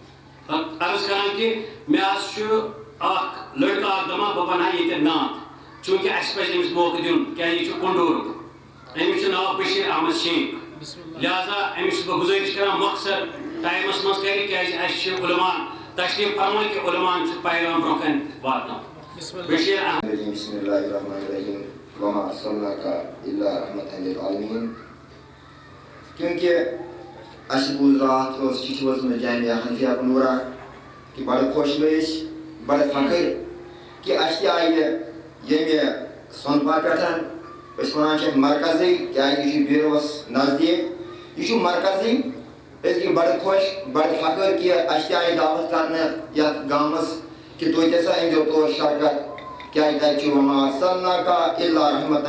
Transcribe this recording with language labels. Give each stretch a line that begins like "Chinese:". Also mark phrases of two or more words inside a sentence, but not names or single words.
Kashmiri: عرض کران کہِ مےٚ حظ چھُ اکھ لڑکہٕ اکھ دپان بہٕ بنہٕ ہا ییٚتٮ۪تھ نعت چوٗنٛکہِ اَسہِ پزِ أمِس موقعہٕ دیُن کیٛازِ یہِ چھُ کُنڈورُک أمِس چھُ ناو بشیٖر احمد شیخ لہذا أمِس چھُس بہٕ گُزٲرِش کران مۄخصر ٹایمس منٛز کرِ کیٛازِ اَسہِ چھِ علما تشریٖف فرمان کہِ علمان چھُ پیغام برونٛہہ کَنہِ واتناوُن بشیٖر احمد
Arabic: بسم اللہ الرحمن الرحیم وما ارسلناک الا رحمۃ للعالمین
Kashmiri: کیونکہ اَسہِ بوٗز راتھ ٲس چِٹھۍ وٲژمٕژ جامعہ حنفیہ پنورا کہِ بڑٕ خۄش گٔے أسۍ بڑٕ فخٕر کہِ اَسہِ تہِ آیہِ ییٚمہِ سۄنپا پٮ۪ٹھ أسۍ وَنان چھِ اَتھ مرکزٕے کیٛازِ یہِ چھُ بیٖروَس نزدیٖک یہِ چھُ مرکزٕے أسۍ گٔے بڑٕ خۄش بڑٕ فخٕر کہِ اَسہِ تہِ آیہِ دعوت کرنہٕ یتھ گامس کہِ تُہۍ تہِ ہسا أنۍزیو تور شرکت کیٛازِ تَتہِ چھُ
Arabic: وما ارسلناک الا رحمۃ